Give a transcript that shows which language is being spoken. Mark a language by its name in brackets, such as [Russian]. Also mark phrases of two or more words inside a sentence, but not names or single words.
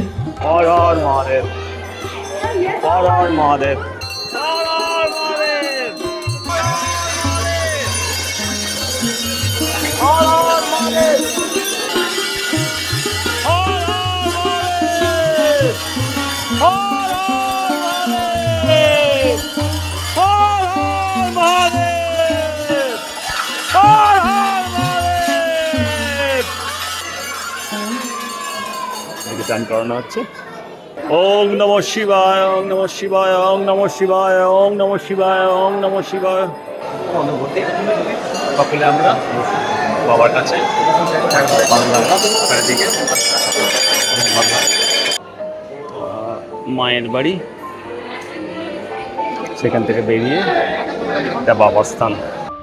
[Bangla] হর হর মহাদেব, হর হর মহাদেব, হর হর মহাদেব, হর হর মহাদেব, হর হর মহাদেব, হর হর মহাদেব, হর হর মহাদেব, হর হর মহাদেব। গান করানো হচ্ছে। [Sanskrit] ওং নমঃ শিবায়, ওং নমঃ শিবায়, ওং নমঃ শিবায়, ওং নমঃ শিবায়, ওং নমঃ শিবায়। [Bangla] অনুভূতি সকলে আমরা বাবার কাছে মায়ের বাড়ি, সেখান থেকে বেরিয়ে এটা বাবার স্থান।